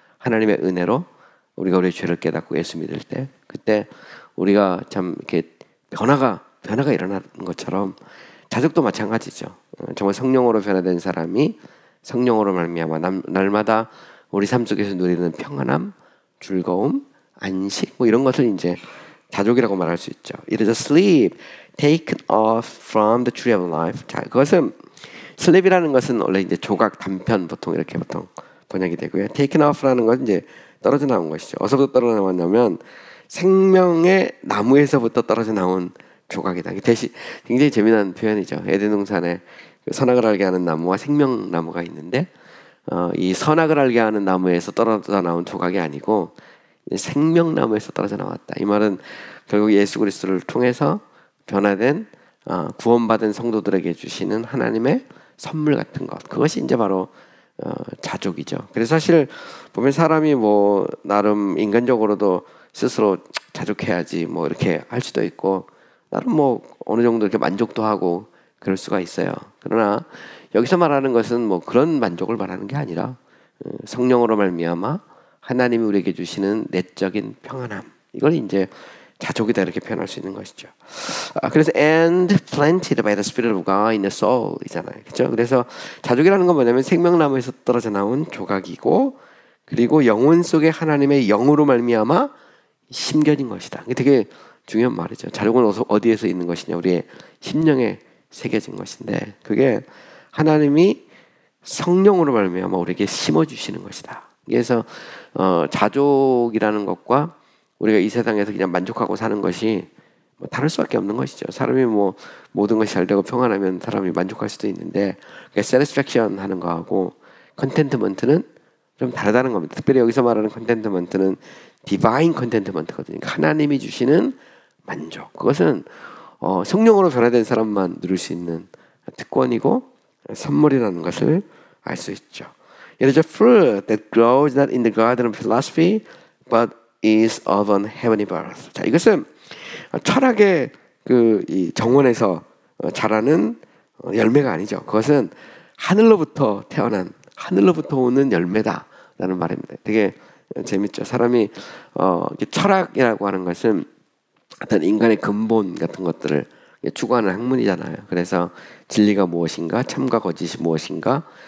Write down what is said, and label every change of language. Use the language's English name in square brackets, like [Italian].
[Korean] 하나님의 은혜로 우리가 우리의 죄를 깨닫고 예수 믿을 때 그때 우리가 참 이렇게 변화가 일어나는 것처럼 자족도 마찬가지죠. 정말 성령으로 변화된 사람이 성령으로 말미암아 날마다 우리 삶 속에서 누리는 평안함, 즐거움, 안식 뭐 이런 것을 이제 자족이라고 말할 수 있죠. [English] It is a sleep taken off from the tree of life. [Korean] 자, 그것은 슬립이라는 것은 원래 이제 조각, 단편 보통 번역이 되고요. [English] taken off [Korean] 라는 건 이제 떨어져 나온 것이죠. 어디서부터 떨어져 나왔냐면 생명의 나무에서부터 떨어져 나온 조각이다. 대신 굉장히 재미난 표현이죠. 에덴 동산에 선악을 알게 하는 나무와 생명나무가 있는데 이 선악을 알게 하는 나무에서 떨어져 나온 조각이 아니고 생명나무에서 떨어져 나왔다. 이 말은 결국 예수 그리스도를 통해서 변화된 구원받은 성도들에게 주시는 하나님의 선물 같은 것. 그것이 이제 바로 자족이죠. 그래서 사실 보면 사람이 뭐 나름 인간적으로도 스스로 자족해야지 뭐 이렇게 할 수도 있고 나름 뭐 어느 정도 이렇게 만족도 하고 그럴 수가 있어요. 그러나 여기서 말하는 것은 뭐 그런 만족을 말하는 게 아니라 성령으로 말미암아 하나님이 우리에게 주시는 내적인 평안함. 이걸 이제 자족이다 이렇게 표현할 수 있는 것이죠. 그래서 [English] and planted by the Spirit of God in the soul [Korean] 이잖아요. 그렇죠? 그래서 자족이라는 건 뭐냐면 생명나무에서 떨어져 나온 조각이고 그리고 영혼 속에 하나님의 영으로 말미암아 심겨진 것이다. 이게 되게 중요한 말이죠. 자족은 어디에서 있는 것이냐? 우리의 심령에 새겨진 것인데 그게 하나님이 성령으로 말미암아 우리에게 심어주시는 것이다. 그래서 자족이라는 것과 우리가 이 세상에서 그냥 만족하고 사는 것이 뭐 다를 수밖에 없는 것이죠. 사람이 뭐 모든 것이 잘 되고 평안하면 사람이 만족할 수도 있는데 satisfaction 하는 거하고 contentment는 좀 다르다는 겁니다. 특별히 여기서 말하는 contentment는 [English] divine contentment [Korean] 거든요. 하나님이 주시는 만족. 그것은 성령으로 변화된 사람만 누릴 수 있는 특권이고 선물이라는 것을 알 수 있죠. [English] It is a fruit that grows not in the garden of philosophy, but is of an heavenly birth. [Korean] 자, 이것은 철학의 이 정원에서 자라는 열매가 아니죠. 그것은 하늘로부터 태어난 하늘로부터 오는 열매다라는 말입니다. 되게 재밌죠. 사람이 철학이라고 하는 것은 어떤 인간의 근본 같은 것들을 추구하는 학문이잖아요. 그래서 진리가 무엇인가, 참과 거짓이 무엇인가,